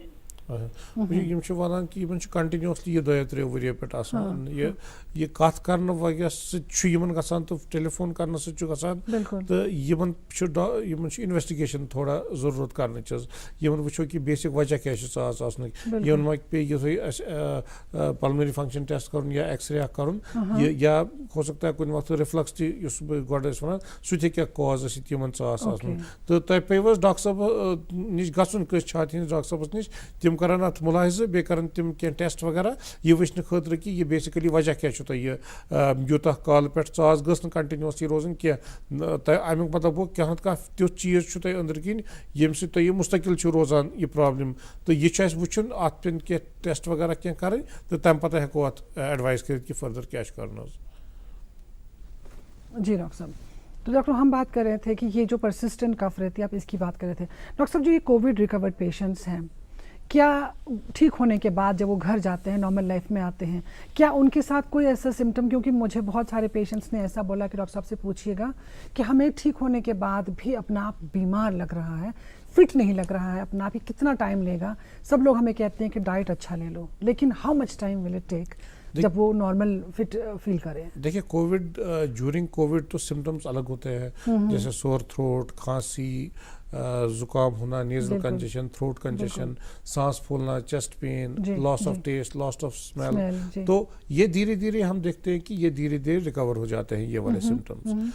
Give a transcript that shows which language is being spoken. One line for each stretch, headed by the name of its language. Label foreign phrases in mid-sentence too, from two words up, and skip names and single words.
Kashmiri: یِم چھِ وَنان کہِ یِمن چھُ کنٹِنیوسلی یہِ 2-3 ؤرۍیو پٮ۪ٹھ آسان یہِ کتھ کرنہٕ وجہ سۭتۍ چھُ یِمن گژھان تہٕ ٹیلیفون کرنہٕ سۭتۍ چھُ گژھان تہٕ یِمن چھُ انویسٹِگیشن تھوڑا ضروٗرت کرنٕچ حظ یِمن وٕچھو کہِ بیسِک وجہ کیٛاہ چھُ ژاس آسنُک یِمن ما پیٚیہِ یِتھُے اَسہِ
English: pulmonary function test
Kashmiri: کرُن یا
English: X-ray
Kashmiri: اکھ کرُن یا
Urdu: ہو سکتا ہے
Kashmiri: کُنہِ وقتہٕ رِفلکس تہِ یُس بہٕ گۄڈٕ ٲسۍ وَنان سُہ تہِ ہیٚکہِ کاز ٲسِتھ یِمن ژاس آسنُک تہٕ تۄہہِ پیٚوٕ حظ ڈاکٹر صٲب نِش گژھُن کٲنٛسہِ چھاتہِ ہِنٛدِس ڈاکٹر صٲبس نِش تِم کرن اتھ مُلاحظہٕ بیٚیہِ کرن تِم کینٛہہ ٹیسٹ وغیرہ یہِ وٕچھنہٕ خٲطرٕ کہِ یہِ بیسِکلی وجہ کیٛاہ چھُ تۄہہِ یہِ یوٗتاہ کالہٕ پٮ۪ٹھ ژاس گٔژھ نہٕ کنٹِنیوسلی روزٕنۍ کینٛہہ تۄہہِ امیُک مطلب گوٚو کانٛہہ نتہٕ کانٛہہ تیُتھ چیٖز چھُ تۄہہِ أنٛدرٕ کِنۍ ییٚمہِ سۭتۍ تۄہہِ یہِ مُستقل چھُ روزان یہِ پرابلم تہٕ یہِ چھُ اَسہِ وٕچھُن اتھ پیٚن کینٛہہ ٹیسٹ وغیرہ کینٛہہ کرٕنۍ تہٕ تمہِ پتہٕ ہٮ۪کو اتھ ایڈوایس کٔرِتھ کہِ فٔردر کیٛاہ چھُ کرُن حظ.
Urdu: جی ڈاکٹر صاحب. تو ڈاکٹر ہم بات کر رہے تھے کہ یہ جو
English: persistent cough
Urdu: رہتی ہے آپ اس کی بات کر رہے تھے. ڈاکٹر صاحب جو یہ
English: covid recovered patients
Urdu: ہیں کیا ٹھیک ہونے کے بعد جب وہ گھر جاتے ہیں
English: normal life
Urdu: میں آتے ہیں کیا ان کے ساتھ کوئی ایسا سمٹم کیونکہ مجھے بہت سارے پیشنٹس نے ایسا بولا کہ ڈاکٹر صاحب سے پوچھیے گا کہ ہمیں ٹھیک ہونے کے بعد بھی اپنا آپ بیمار لگ رہا ہے فٹ نہیں لگ رہا ہے اپنا آپ ہی کتنا ٹائم لے گا. سب لوگ ہمیں کہتے ہیں کہ ڈائٹ اچھا لے لو لیکن
English: how much time will it take
Urdu: جب وہ
English: normal fit feel
Urdu: کرے. دیکھیے
English: covid during covid
Urdu: تو سمٹمس الگ ہوتے ہیں جیسے
English: sore throat
Urdu: کھانسی زکام ہونا
English: nasal congestion throat congestion
Urdu: سانس پھولنا
English: chest pain loss of taste loss of smell
Urdu: تو یہ دھیرے دھیرے ہم دیکھتے ہیں کہ یہ دھیرے دھیرے ریکور ہو جاتے ہیں یہ والے سمٹمس.